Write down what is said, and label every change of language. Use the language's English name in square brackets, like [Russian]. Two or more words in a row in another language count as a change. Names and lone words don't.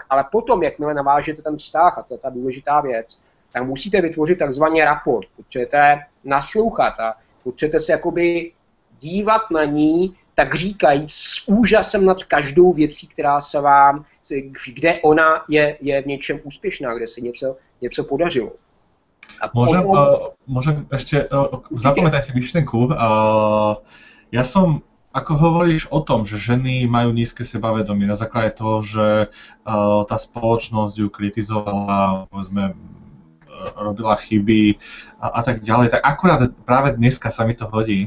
[Czech] Ale potom, jakmile navážete ten vztah, a to je ta důležitá věc, tak musíte vytvořit takzvaný raport, potřebujete naslouchat a potřebujete se jakoby dívat na ní, tak říkajíc, s úžasem nad každou věcí, která se vám, kde ona je v něčem úspěšná, kde se něco podařilo. [Slovak] Môžem ešte zapamätať si myšlienku. Ja som, ako hovoríš o tom, že ženy majú nízke sebavedomie na základe toho, že tá spoločnosť ju kritizovala, povedzme, robila chyby a tak ďalej, tak akurát práve dneska sa mi to hodí.